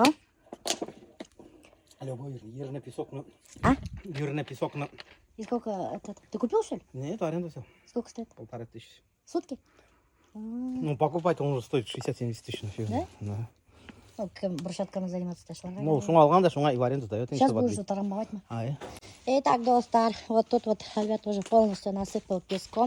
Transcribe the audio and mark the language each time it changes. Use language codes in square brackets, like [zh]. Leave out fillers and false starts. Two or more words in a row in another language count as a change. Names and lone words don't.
[ru] Алло, ерный песок, ну. А? Ерный песок, ну. И сколько это? Ты купил, что ли? Нет, аренда все. Сколько стоит? 1500. Сутки? Ну, покупать он уже стоит 60-70 тысяч на фирму. Да? Ну, брусчатками заниматься точно. Ну, [tt] шуңа алганда, шуңа [ru] и в аренду дает. Сейчас будешь что-то трамбовать. А, Итак, достар, вот тут вот Альберт уже полностью насыпал песком.